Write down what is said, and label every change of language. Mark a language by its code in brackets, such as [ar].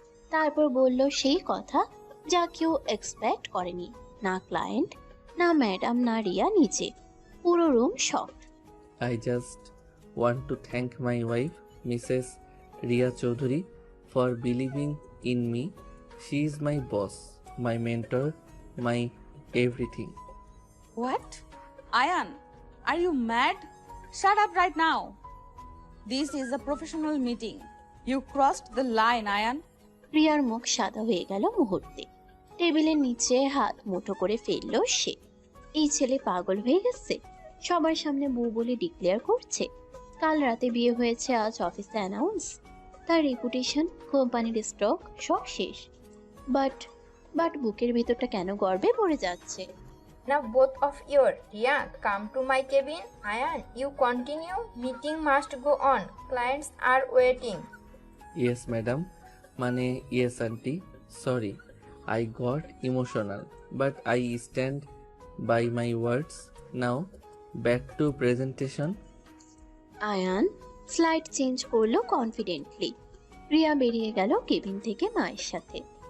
[bn] তারপর বলল সেই কথা যা কেউ এক্সপেক্ট করেনি। না ক্লায়েন্ট, না ম্যাডাম, না রিয়া নিচে। পুরো room shock. [en] I just want to thank my wife, Mrs. Ria Chaudhary, for believing in me. She is my boss, my mentor, my everything. What? Ayan, are you mad? Shut up right now. This is a professional meeting. You crossed the line, Ayan. [bn] রিয়ার মুখ সাদা হয়ে গেল মুহূর্তে। টেবিলের নিচে হাত মুঠো করে ফেললো সে। এই ছেলে পাগল হয়ে গেছে, সবার সামনে বউ বলে ডিক্লেয়ার করছে। কাল রাতে বিয়ে হয়েছে, আজ অফিসে অ্যানাউন্স। তার রেপুটেশন, কোম্পানির স্টক সব শেষ। বাট বাট বুকের ভিতরটা কেন গর্বে ভরে যাচ্ছে। [en] Now both of you, Ria, come to my cabin. Ayan, you continue. Meeting must go on. Clients are waiting. Yes madam, মানে yes aunty, sorry I got emotional, but I stand by my words. Now back to presentation. [bn] Ayaan slide change করলো confidently. Riya বেরিয়ে গেল cabin থেকে মায়ের সাথে।